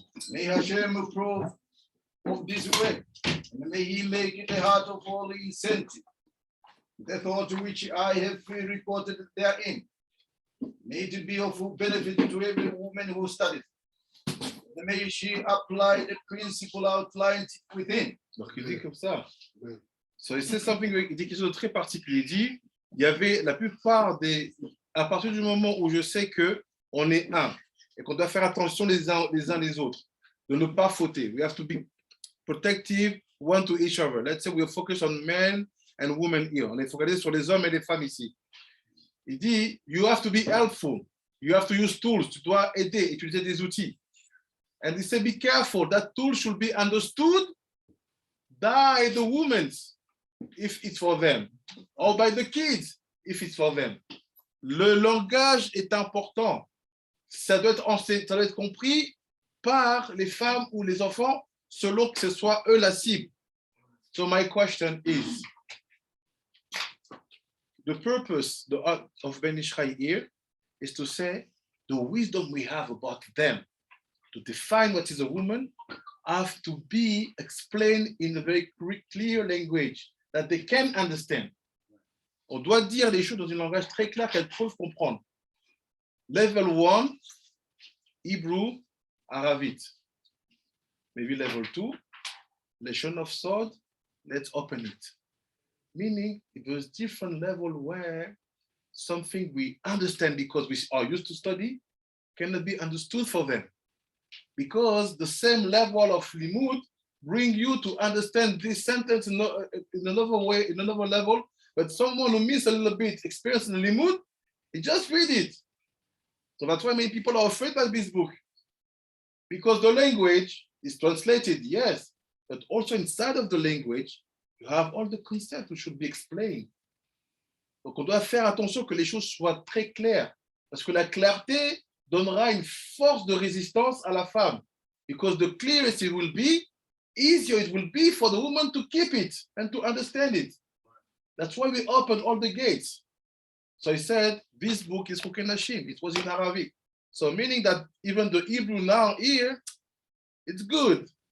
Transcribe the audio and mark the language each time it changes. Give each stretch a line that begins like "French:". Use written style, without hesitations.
English: May Hashem approve of this work, and may He make it the heart of all incentive, the thought which I have recorded therein. May it be of benefit to every woman who studies. may she apply the principle outlined within.
French: Donc il dit comme ça. So il dit quelque chose de très particulier. Il dit, il y avait la plupart des, à partir du moment où je sais que on est un et qu'on doit faire attention les uns les autres, de ne pas fauter.
English: We have to be protective one to each other. Let's say we are focused on men and women here.
French: On est focalisé sur les hommes et les femmes ici. Il dit,
English: you have to be helpful. You have to use tools.
French: Tu dois aider, utiliser des outils.
English: And he said, be careful. That tool should be understood by the women, if it's for them, or by the kids, if it's for them.
French: Le langage est important. Ça doit être compris par les femmes ou les enfants selon que ce soit eux la cible.
English: So my question is, the purpose of Ben Ishai here is to say the wisdom we have about them, to define what is a woman, have to be explained in a very clear language that they can understand.
French: On doit dire les choses dans un langage très clair qu'elles peuvent comprendre.
English: Level 1, Hebrew, Aravite. Maybe level 2, Lashon of Sword, let's open it. Meaning, it was different level where something we understand because we are used to study cannot be understood for them. Because the same level of limud bring you to understand this sentence in another way, in another level, but someone who missed a little bit experience in limud, he just read it. So that's why many people are afraid of this book. Because the language is translated, yes, but also inside of the language, you have all the concepts which should be explained.
French: Donc on doit faire attention que les choses soient très claires, parce que la clarté donnera une force de résistance à la femme.
English: Because the clearest it will be, easier it will be for the woman to keep it and to understand it. That's why we open all the gates. So he said, this book is Hukenashim. It was in Arabic. So meaning that even the Hebrew now here, it's good.